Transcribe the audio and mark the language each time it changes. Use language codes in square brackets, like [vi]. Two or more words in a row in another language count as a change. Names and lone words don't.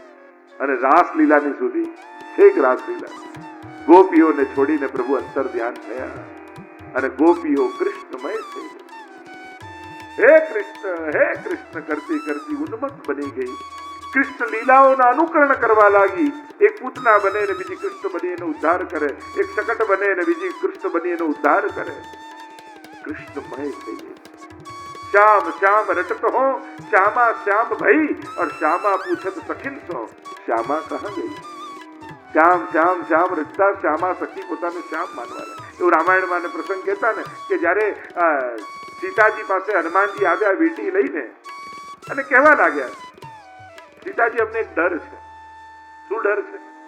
[gu] અને રાસલીલાની સુધી, છેક રાસલીલા ગોપીઓને છોડીને પ્રભુ અંતર ધ્યાન થયા અને ગોપીઓ કૃષ્ણમય થઈ ગઈ. હે કૃષ્ણ કરતી કરતી ઉન્મત્ત બની ગઈ. કૃષ્ણ લીલાઓના અનુકરણ કરવા લાગી. એક પૂતના બને ને બીજી કૃષ્ણ બની એનો ઉદ્ધાર કરે, એક શકટ બને ને બીજી કૃષ્ણ બની એનો ઉદ્ધાર કરે. કૃષ્ણમય થઈ ગઈ. [hi] श्याम श्याम रटत हो श्यामा श्याम भई और श्यामा पूछत सखिन सो श्यामा कहाँ गई. [gu] શ્યામ શ્યામ શ્યામ રચતા શ્યામા સખી પોતાને શ્યામ માનવા. એવું રામાયણમાં પ્રસંગ કહેતા ને કે જયારે સીતાજી પાસે હનુમાનજી આવ્યા વીંટી લઈને અને કહેવા લાગ્યા, સીતાજી અમને એક ડર છે. શું ડર છે?